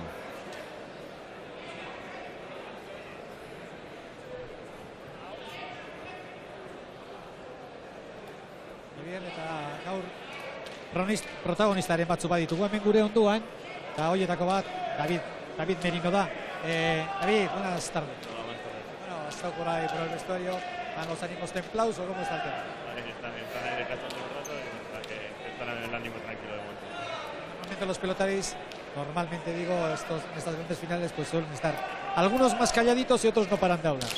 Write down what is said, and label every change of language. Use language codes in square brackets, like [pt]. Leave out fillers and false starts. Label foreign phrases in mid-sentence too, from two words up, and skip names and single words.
[eu] Eta gaur protagonistaren batzu baditugu hemen gure onduan, eta horietako bat David Merino da. [es] David, buenas tardes. Hola, buenas tardes. Bueno, has estado por ahí por el vestuario, ¿dan los ánimos templados o cómo está el tema? Están ahí descansando un rato y que están en el ánimo tranquilo de momento. Normalmente los pelotaris, digo, en estas grandes finales pues suelen estar algunos más calladitos y otros no paran de hablar.